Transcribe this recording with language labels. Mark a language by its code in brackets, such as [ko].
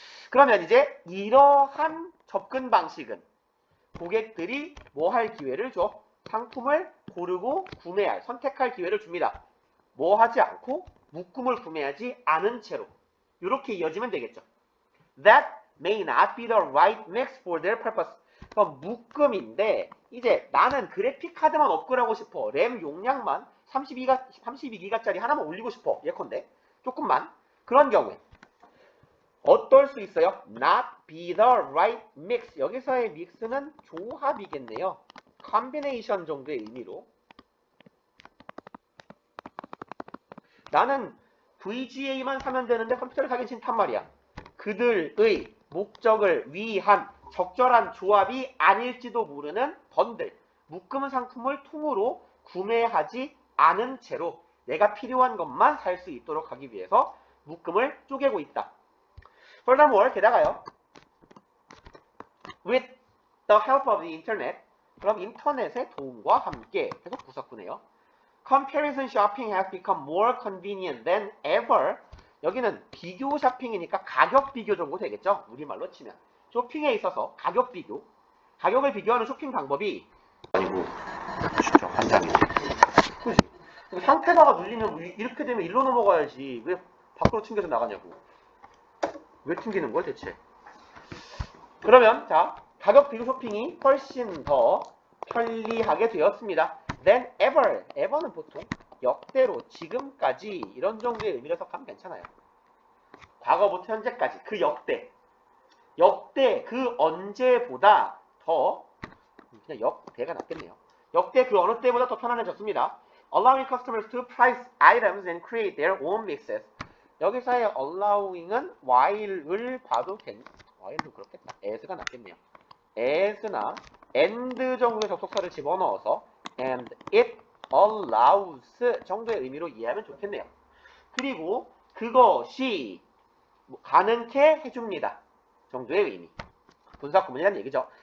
[ko] 그러면 이제 이러한 접근 방식은 고객들이 뭐 할 기회를 줘? 상품을 고르고 구매할, 선택할 기회를 줍니다. 뭐 하지 않고 묶음을 구매하지 않은 채로. 이렇게 이어지면 되겠죠. [en] That may not be the right mix for their purpose. [ko] 그럼 묶음인데 이제 나는 그래픽 카드만 업그레이드하고 싶어. 램 용량만 32기가짜리 하나만 올리고 싶어. 예컨대 조금만. 그런 경우에 어떨 수 있어요? [en] Not be the right mix. [ko] 여기서의 믹스는 조합이겠네요. combination 정도의 의미로. 나는 VGA만 사면 되는데 컴퓨터를 사긴 싫단 말이야. 그들의 목적을 위한 적절한 조합이 아닐지도 모르는 번들, 묶음 상품을 통으로 구매하지 않은 채로 내가 필요한 것만 살 수 있도록 하기 위해서 묶음을 쪼개고 있다. [en] Furthermore, [ko] 게다가요. [en] With the help of the internet, [ko] 그럼 인터넷의 도움과 함께 계속 부석구네요. [en] Comparison shopping has become more convenient than ever. [ko] 여기는 비교 쇼핑이니까 가격 비교 정도 되겠죠? 우리말로 치면. 쇼핑에 있어서 가격 비교. 가격을 비교하는 쇼핑 방법이 아니고 진짜 환장이네. 그지? 상태다가 눌리면 이렇게 되면 일로 넘어가야지. 왜 밖으로 튕겨서 나가냐고. 왜 튕기는 거야 대체? 그러면 자 가격 비교 쇼핑이 훨씬 더 편리하게 되었습니다. [en] Than ever. [ko] ever는 보통 역대로 지금까지 이런 정도의 의미로 해석하면 괜찮아요. 과거부터 현재까지 그 역대 그 언제보다 더 그냥 역대가 낫겠네요. 역대 그 어느 때보다 더 편안해졌습니다. [en] Allowing customers to price items and create their own mixes. [ko] 여기서의 allowing은 while을 봐도 while도 그렇겠다. as가 낫겠네요. as나 and 정도의 접속사를 집어넣어서 [en] and it allows [ko] 정도의 의미로 이해하면 좋겠네요. 그리고 그것이 가능케 해줍니다. 정도의 의미. 분사구문이라는 얘기죠.